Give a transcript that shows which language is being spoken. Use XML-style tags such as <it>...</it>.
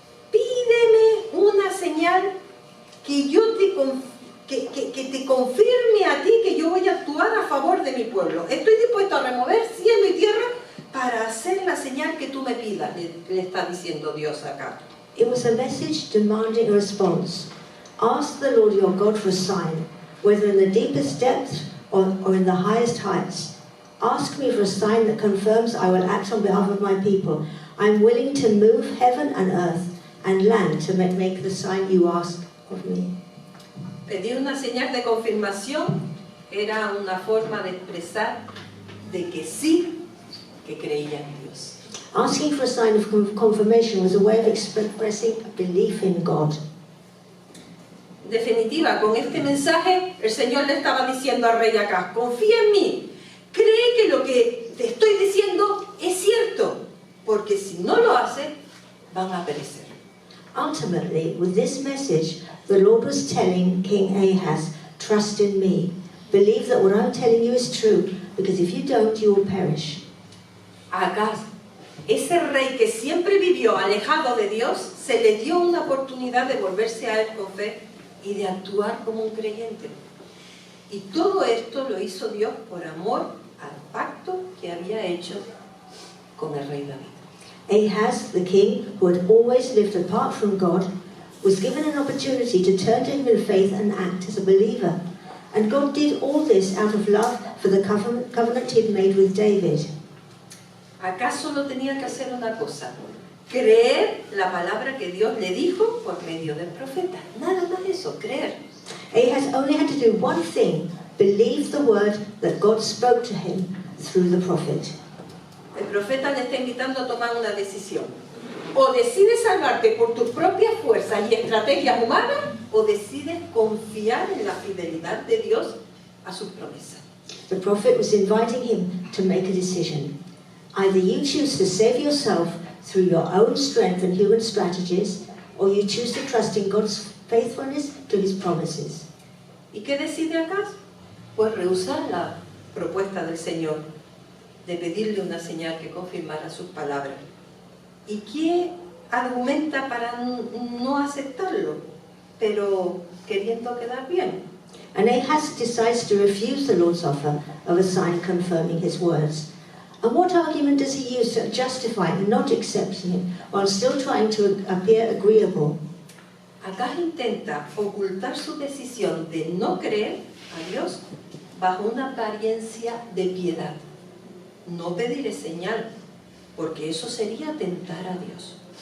<es>Pídeme una señal que te confirme a ti que yo voy a actuar a favor de mi pueblo. Estoy dispuesto a remover cielo y tierra para hacer la señal que tú me pidas, le está diciendo Dios acá.</es> <en>It was a message demanding a response. Ask the Lord your God for a sign, whether in the deepest depths or in the highest heights. Ask me for a sign that confirms I will act on behalf of my people. I am willing to move heaven and earth and land to make the sign you ask of me.</en> <es>Pedir una señal de confirmación era una forma de expresar de que sí, que creía en Dios.</es> <en>Asking for a sign of confirmation was a way of expressing belief in God.</en> <es>En definitiva, con este mensaje, el Señor le estaba diciendo al rey Acab: confía en mí, cree que lo que te estoy diciendo es cierto, porque si no lo hace, van a perecer.</es> <en>Ultimately, with this message, the Lord was telling King Ahaz, trust in me. Believe that what I'm telling you is true, because if you don't, you will perish.</en> <es>Acab, ese rey que siempre vivió alejado de Dios, se le dio una oportunidad de volverse a él con fe y de actuar como un creyente. Y todo esto lo hizo Dios por amor al pacto que había hecho con el rey David.</es> <en>Ahaz, the king, who had always lived apart from God, was given an opportunity to turn to him in faith and act as a believer. And God did all this out of love for the covenant he had made with David.</en> <es>Acá solo tenía que hacer una cosa: creer la palabra que Dios le dijo por medio del profeta. Nada más eso, creer.</es> <en>Ahaz only had to do one thing: believe the word that God spoke to him through the prophet.</en> <es>El profeta le está invitando a tomar una decisión. O decides salvarte por tus propias fuerzas y estrategias humanas, o decides confiar en la fidelidad de Dios a sus promesas.</es> <en>The prophet was inviting him to make a decision. Either you choose to save yourself through your own strength and human strategies, or you choose to trust in God's faithfulness to his promises.</en> <es>¿Y qué decide acá? Pues rehusar la propuesta del Señor de pedirle una señal que confirmara sus palabras. ¿Y qué argumenta para no aceptarlo, pero queriendo quedar bien?</es> <en>And Ahaz decides to refuse the Lord's offer of a sign confirming his words. And what argument does he use to justify not accepting it while still trying to appear agreeable?</en> <es>Acá intenta ocultar su decisión de no creer a Dios bajo una apariencia de piedad. No pediré señal, porque eso sería tentar a Dios.</es>